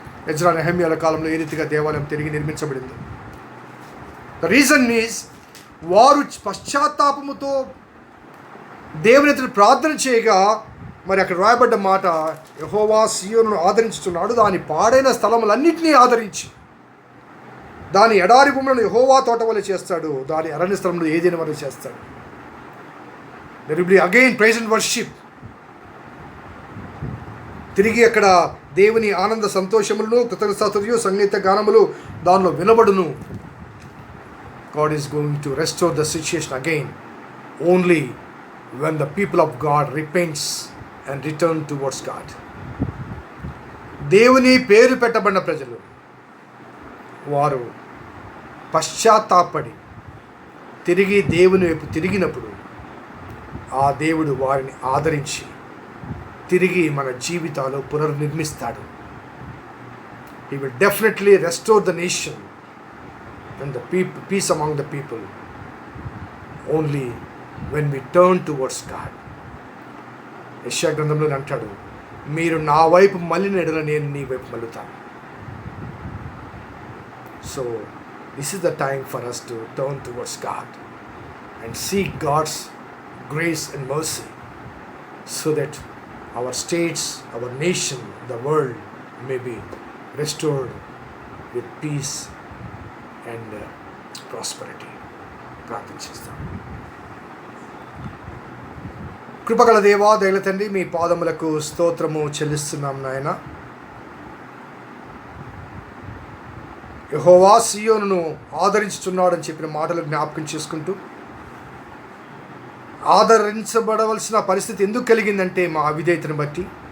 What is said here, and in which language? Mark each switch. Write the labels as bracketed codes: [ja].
[te] Ezra, నెహెమ్యాల కాలంలో ఏ రీతిగా దేవాలయం తిరిగి నిర్మించబడింది. [en] the reason is [te] వారు పశ్చాత్తాపముతో దేవుని ఎదుట ప్రార్థన చేయగా, మరి అక్కడ రాయబడ్డ మాట, యెహోవా సీయోనును ఆదరించుచున్నాడు, దాని పాడైన స్థలములన్నింటినీ ఆదరించి దాని ఎడారి భూములను యెహోవా తోట వలె చేస్తాడు, దాని అరణ్య స్థలంలో ఏదైనా వలె చేస్తాడు. [en] There will be again praise and worship. [te] తిరిగి అక్కడ దేవుని ఆనంద సంతోషములను, కృతజ్ఞతాస్తుతులు, సంగీత గానములు దానిలో వినబడును. [en] God is going to restore the situation again only when the people of God repents and return towards God. [te] దేవుని పేరు పెట్టబడిన ప్రజలు వారు పశ్చాత్తాపడి తిరిగి దేవుని వైపు తిరిగినప్పుడు ఆ దేవుడు వారిని ఆదరించి తిరిగి మన జీవితాలు పునర్నిర్మిస్తాడు. [en] He will definitely restore the nation and the peace among the people only when we turn towards God. [te] యెషయా గ్రంథంలో అంటాడు, మీరు నా వైపు మళ్ళిన ఎడల నేను నీ వైపు మళ్ళుతాను. [en] So this is the time for us to turn towards God and seek God's grace and mercy so that our states, our nation, the world may be restored with peace and prosperity. [te] ప్రార్థన చేస్తాం. కృపగల దేవా, దయల తండ్రి, మీ పాదములకు స్తోత్రము చెల్లిస్తున్నాం నాయన. యెహోవా సీయోనును ఆదరించుచున్నాడని చెప్పిన మాటలు జ్ఞాపకం చేసుకుంటూ, ఆదరించబడవలసిన పరిస్థితి ఎందుకు కలిగిందంటే మా అవిధేయతను బట్టి.